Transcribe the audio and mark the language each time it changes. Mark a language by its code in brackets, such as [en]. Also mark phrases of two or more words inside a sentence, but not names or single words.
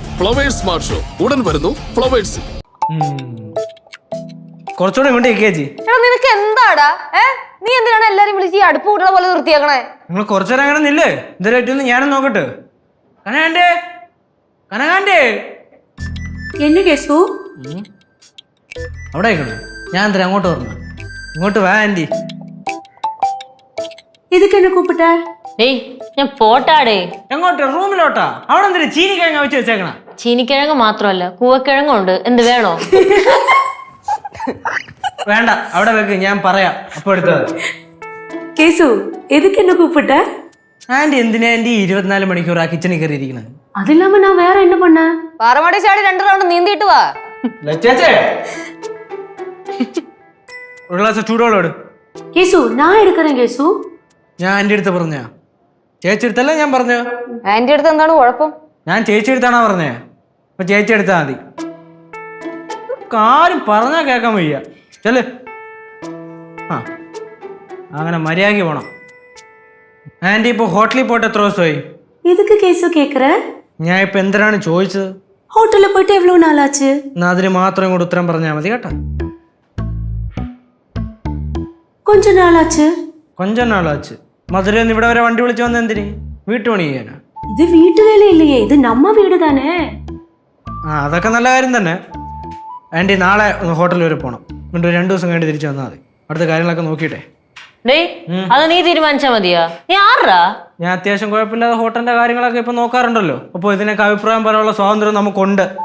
[ml] ഫ്ലവേഴ്സ് സ്മാർട്ട് ഷോ ഉടൻ വരുന്നു ഫ്ലവേഴ്സ്. കുറച്ചുകൂടെ ഇങ്ങോട്ട് ചേച്ചി. നിനക്ക് എന്താടാ? നീ എന്തിനാണ് എല്ലാരും വിളിച്ച് അടുപ്പ് കൂട്ടണ പോലെ നിർത്തിയാക്കണേ? നിങ്ങൾ കുറച്ചുനേരം അങ്ങനെ നില്ലേ? ഇതുവരെ ഞാനും നോക്കട്ടെ. കനകാന്റെ കനകാന്റെ [ta] என்ன கேசு [ml] അവിടെ ആയിക്കണേ. ഞാൻ എന്തിനാ അങ്ങോട്ട് പറഞ്ഞു? ഇങ്ങോട്ട് വാ ആന്റി. [ta] இதுக்கு என்ன கூப்பிட்ட? [ml] ഡേയ് ഞാൻ പോട്ടാടേ. എങ്ങോട്ട്? റൂമിലോട്ടാ? അവിടെ എന്തിനാ ചീനിക്കിഴങ്ങ വെച്ച് വെച്ചേക്കണ? ചീനിക്കിഴങ്ങ് മാത്രമല്ല കൂവക്കിഴങ്ങുണ്ട്. എന്ത് വേണോ? വേണ്ട, അവിടെ വെക്ക്, ഞാൻ പറയാം. അപ്പൊ എടുത്തത്. [ta] கேசு எதுக்கு என்ன கூப்பிட்ட? [ml] ആന്റി എന്തിനാ ആന്റി 24 മണിക്കൂർ ആ കിച്ചണിൽ കയറിയിരിക്കണത്? [ta] அது இல்லாம நான் வேற என்ன பண்ணேன்? [ml] പാറമടി ചാടി 2 റൗണ്ട് നീന്തിയിട്ട് വാ. ലച്ചേച്ചേ ഒരു ഗ്ലാസ് ചൂടോളം എടു. [ta] கேசு நான் எடுக்கிறேன் கேசு. [ml] ഞാൻ ആന്റി അടുത്ത് പറഞ്ഞ? ചേച്ചി എടുത്തല്ല ഞാൻ പറഞ്ഞ? ആന്റി അടുത്ത് എന്താണ് കുഴപ്പം? ഞാൻ ചേച്ചി എടുത്താണോ പറഞ്ഞേ? അപ്പൊ ചേച്ചി എടുത്താ മതി. കാര്യം പറഞ്ഞാ കേൾക്കാൻ വയ്യ. ചെല്. അങ്ങനെ മര്യാദയ്ക്ക് പോണം. ആന്റി ഇപ്പൊ ഹോട്ടലിൽ പോയിട്ട് എത്ര ദിവസമായി? [ta] எதுக்கு கேசு கேக்குற? [ml] ഞാൻ ഇപ്പൊ എന്തിനാണ് ചോദിച്ചത്? [ta] ஹோட்டல்ல போயிட்டு எவ்வளவு நாள் ஆச்சு? [ml] എന്നാ അതിന് മാത്രം ഇങ്ങോട്ട് ഉത്തരം പറഞ്ഞാൽ മതി കേട്ടോ. [ta] கொஞ்ச நாள் ஆச்சு. கொஞ்சம் நாளாச்சு. [ml] മധുരയിൽ നിന്ന് ഇവിടെ വരെ വണ്ടി വിളിച്ച് വന്ന എന്തിന്? വീട്ടുപണി ചെയ്യാനാ? இது வீட்டு வேலை இல்லையே, இது நம்ம வீடு தானே. അതൊക്കെ നല്ല കാര്യം തന്നെ. ആന്റി നാളെ ഹോട്ടലിൽ വരെ പോകണം. എന്നിട്ട് 2 ദിവസം കഴിഞ്ഞ് തിരിച്ചു വന്നാൽ മതി. അടുത്ത കാര്യങ്ങളൊക്കെ നോക്കിയിട്ടെ. ഡേയ് അത് നീ തീരുമാനിച്ചാ മതിയാ? നീ ആറാ? ഞാൻ അത്യാവശ്യം കുഴപ്പമില്ലാതെ ഹോട്ടലിന്റെ കാര്യങ്ങളൊക്കെ ഇപ്പൊ നോക്കാറുണ്ടല്ലോ. അപ്പോൾ ഇതിനൊക്കെ അഭിപ്രായം പറയാനുള്ള സ്വാതന്ത്ര്യം നമുക്കുണ്ട്.